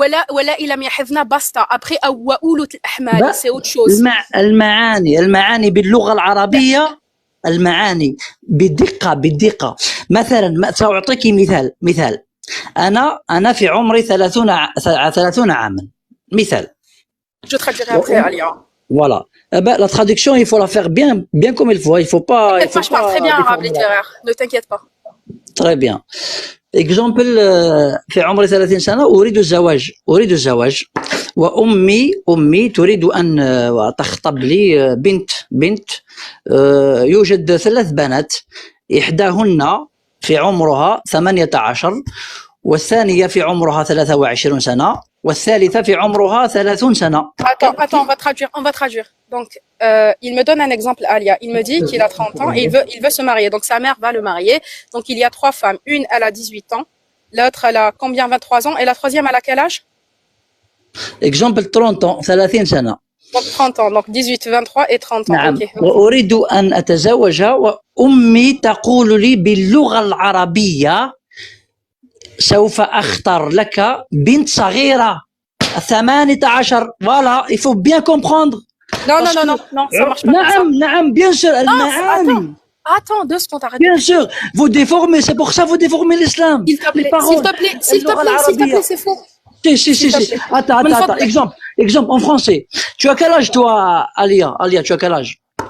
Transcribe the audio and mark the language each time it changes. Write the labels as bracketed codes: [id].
[ar] واللائي لم يحضن بسطة après وأولة الأحمال [fr] c'est autre chose. [ar] المعاني باللغة العربية المعاني بدقة. مثلا سأعطيك مثال أنا في عمري 30 عاما مثال. [fr] Je traduirai après Alia. Voilà. La traduction, il faut la faire bien comme il faut. Il faut pas. Je parle très bien arabe littéraire. Ne t'inquiète pas. Très bien. [ar] Exemple في عمري 30 سنة أريد الزواج وأمي تريد أن تخطب لي بنت يوجد 3 بنات إحداهن في عمرها 18 والثانية في عمرها 23 سنة والثالثة في عمرها 30 سنة. [fr] Attends, on va traduire. Donc, il me donne un exemple, Alia. Il me dit qu'il a 30 ans et il veut se marier. Donc, sa mère va le marier. Donc, il y a 3 femmes. Une, elle a 18 ans. L'autre, elle a combien? 23 ans. Et la troisième, elle a quel âge? Exemple 30 ans, [ar] 30 سنة. [fr] Donc, 30 ans. Donc, 18, 23 et 30 ans. [ar] نعم. [en] Okay. [ar] وأريد أن أتزوج وأمي تقول لي باللغة العربية سوف أختار لك بنت صغيرة 18. [fr] Voilà, il faut bien comprendre. Non, ça marche pas. [ar] نعم [fr] bien sûr [ar] المعاني. [fr] Attends, 2 secondes, arrête. Bien sûr, vous déformez, c'est pour ça vous déformez l'islam. S'il te plaît, Les paroles, s'il te plaît, s'il te [ar] اللغة [fr] plaît, s'il te [ar] العربية. [fr] plaît, c'est faux. Si. S'il te plaît. Attends. Exemple en français. Tu as quel âge, toi, Alia? Alia, tu as quel âge?